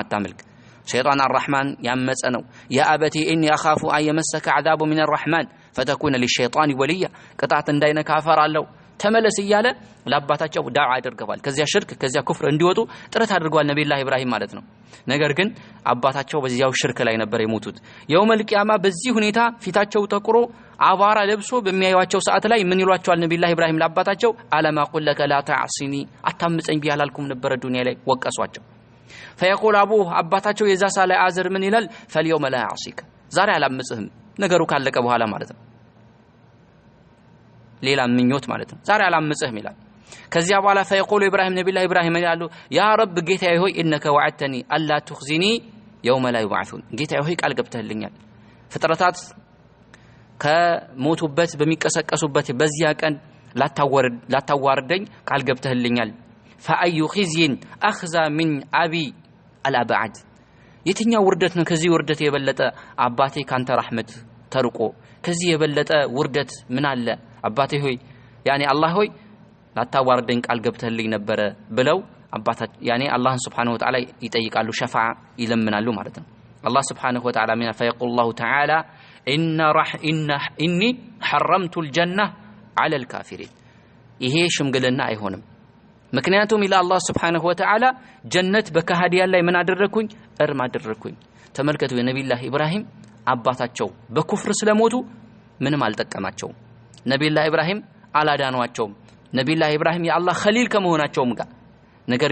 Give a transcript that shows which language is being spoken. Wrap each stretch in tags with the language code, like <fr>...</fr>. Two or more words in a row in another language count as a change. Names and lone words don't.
<am>አታምልክ ሸይጣን አርረሕማን ያመፀ ነው።</am> <ar>يا أبت إني أخاف أن يمسك عذاب من الرحمن فتكون للشيطان وليا</ar> <am>ቅጣት እንዳይነካ እፈራለሁ ተመለስ እያለ ለአባታቸው ዳዓ አድርገዋል። ከዚያ ሽርክ ከዚያ ኩፍር እንዲወጡ ጥረት አድርገዋል ነብዩላህ ኢብራሂም ማለት ነው። ነገር ግን አባታቸው በዚያው ሽርክ ላይ ነበር የሞቱት። የውመል ቂያማ በዚህ ሁኔታ ፊታቸው ተቆሮ አባራ ለብሶ በሚያዩዋቸው ሰዓት ላይ ምን ይሏቸዋል ነብዩላህ ኢብራሂም ለአባታቸው?</am> <ar>ألم أقل لك لا تعصني</ar> <am>አታምፀኝ ቢያላልኩም ነበር ዱንያ ላይ ወቀሷቸው።</am> <ar>فيقول ابوه</ar> <am>አባታቸው የዛ ሳለ አዘር ምን ይላል?</am> <ar>فاليوم لا يعصيك</ar> <am>ዛሬ አላምጽህም ነገሩ ካለቀ በኋላ ማለት ነው። ሌላ ምኞት ማለት ነው። ዛሬ አላምጽህም ይላል። ከዚያ በኋላ</am> <ar>فيقول ابراهيم</ar> <am>ነብዩላህ ኢብራሂም ይላሉ</am> <ar>يا رب</ar> <am>ጌታዬ ሆይ</am> <ar>انك وعدتني الا تخزني يوم لا يبعثون</ar> <am>ጌታዬ ሆይ ቃል ገብተህልኛል ፍጥረታት ከሞቱበት በሚቀሰቀሱበት በዚያ ቀን ላታዋርደኝ ቃል ገብተህልኛል።</am> <ar>فأي خزي أخزى من أبي الأبعد</ar> <am>የትኛው ውርደት ነው ከዚህ ውርደት የበለጠ አባቴ ካንተ ረህመት ተርቆ ከዚህ የበለጠ ውርደት ምን አለ? አባቴ ሆይ ያኔ አላህ ሆይ ላታዋርደኝ ቃል ገብተህልኝ ነበር ብለው አባታ ያኔ አላህን</am> <ar>سبحانه وتعالى</ar> <am>ይጠይቃሉ ሸፋዓ ይለምናሉ ማለት ነው። አላህ</am> <ar>سبحانه وتعالى من فيقول الله تعالى إني حرمت الجنة على الكافرين</ar> <am>ይሄ ሽምግልና አይሆንም። ምክንያቱም ኢላ አላህ</am> <ar>سبحانه وتعالى</ar> <am>ጀነት በካሃዲያን ላይ ምን አደረኩኝ? እርም አደረኩኝ። ተመልከቱ የነብዩላህ ኢብራሂም አባታቸው በኩፍር ስለሞቱ ምንም አልጠቀማቸውም። ነብዩላህ ኢብራሂም አላዳኗቸውም። ነብዩላህ ኢብራሂም የአላህ ኸሊል ከመሆናቸውም ጋር ነገር</am>